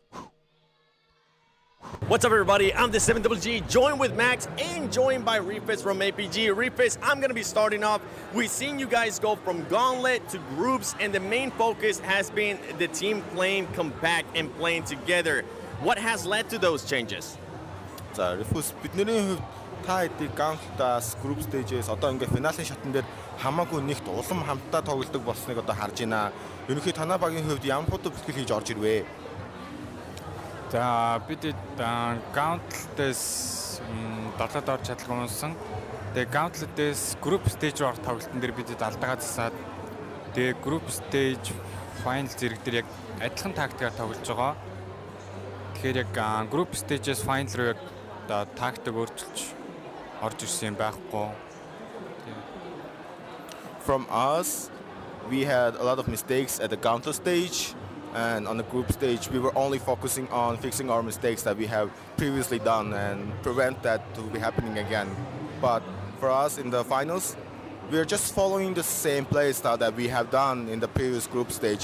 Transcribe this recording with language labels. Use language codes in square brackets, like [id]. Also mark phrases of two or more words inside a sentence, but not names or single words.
[en] What's up, everybody? I'm the 7GG, joined with Max and joined by Refis from APG. Refis, I'm going to be starting off. We've seen you guys go from gauntlet to groups, and the main focus has been the team playing compact and playing together. What has led to those changes? [mn] За, Refus бидний хувьд та хэдий Gauntlet-аас [en] group stage- [mn] ээс одоо ингээ финалийн шатн дээр хамаагүй нэгт улам хамтдаа тоглодог болсныг одоо харж байна. Ерөнхийдөө танай багийн хувьд ямар хутга бэлтгэл хийж орж ирвэ? За бид Gauntlet-ээс далаад орж чадлаггүй унсан. Тэгээ Gauntlet-ээс [en] group stage [mn] руу орох тоглолтын дээр бид алдаагаа засаад тэгээ [en] group stage final [mn] зэрэг дээр яг адилхан тактикаар тоглож байгаа. Тэгэхээр яг [en] group stage- [mn] ээс final руу яг тактик өөрчилж орж ирсэн юм байхгүй. [en] From us, we had a lot of mistakes at the Gauntlet stage, and on the group stage, we were only focusing on fixing our mistakes that we have previously done and prevent that to be happening again. But for us in the finals, we are just following the same play style that we have done in the previous group stage.